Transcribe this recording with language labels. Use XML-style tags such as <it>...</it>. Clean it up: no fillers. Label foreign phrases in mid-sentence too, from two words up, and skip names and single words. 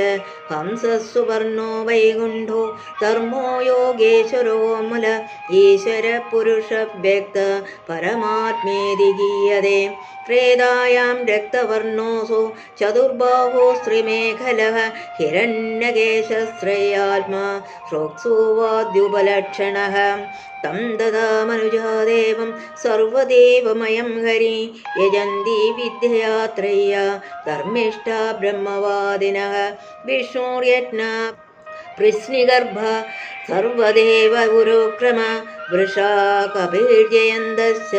<sa>ഹംസസുവർണോ വൈകുണ്ഠോ ധർമ്മോ യോഗേശ്വരോ അമല ഈശ്വര പുരുഷ വ്യക്ത പരമാത്മേതി ഗീയതേ. ത്രേതായാം രക്തവർണോസു ചതുർബാഹോ സ്ത്രീമേഖലഃ ഹിരണ്യകേശശ്രേയാത്മാ ശ്രോത്സുവാദ്യുപലക്ഷണഃ. तं तदा मनुजादेवं सर्वदेवमयं हरि यजन्ति विद्ययात्रय्या धर्मिष्ठा ब्रह्मवादिनः विष्णुर्यज्ञ पृश्निगर्भ सर्वदेव उरुक्रम वृषा कपिर्जयन्दस्य</sa>